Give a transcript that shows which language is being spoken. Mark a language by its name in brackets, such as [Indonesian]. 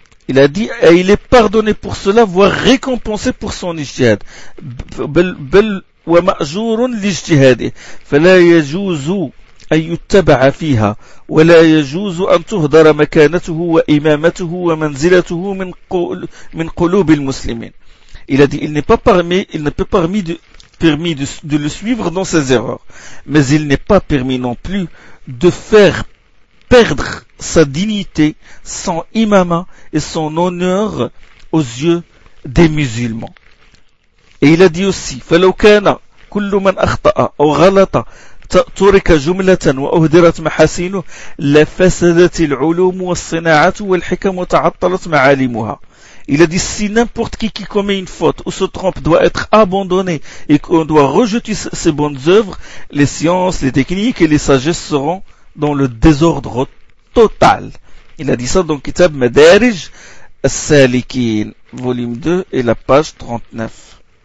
[French] Il a dit, et il est pardonné pour cela, voire récompensé pour son ijtihad. [Arabic] Bel wa ma'jourun l'ijtihadi. Fala yajouzu أن يتبع فيها ولا يجوز أن تهدر مكانته وإمامته ومنزلته من قلوب المسلمين. [French] Il a dit, il n'est pas permis, il n'est pas permis de le suivre dans ses erreurs, mais il n'est pas permis non plus de faire perdre sa dignité, son imama et son honneur aux yeux des musulmans. Et il a dit aussi, [Arabic] فَلَوْ كَانَ كُلُّ مَنْ أَخْطَأَ أَوْ غَلَطَ تُرِكَ جُمْلَةً وَأُهْدِرَتْ مَحَاسِينُهُ لَفَسَدَتِ الْعُلُومُ وَالصِّنَاعَةُ وَالْحِكَمُ وَتَعَطَّلَتْ مَعَالِمُهَا. [French] Il a dit, si n'importe qui commet une faute ou se trompe doit être abandonné et qu'on doit rejeter ses bonnes œuvres, les sciences, les techniques et les sagesses seront dans le désordre total. Il a dit ça dans Kitab Madarij As-Salikin, volume 2 et la page 39.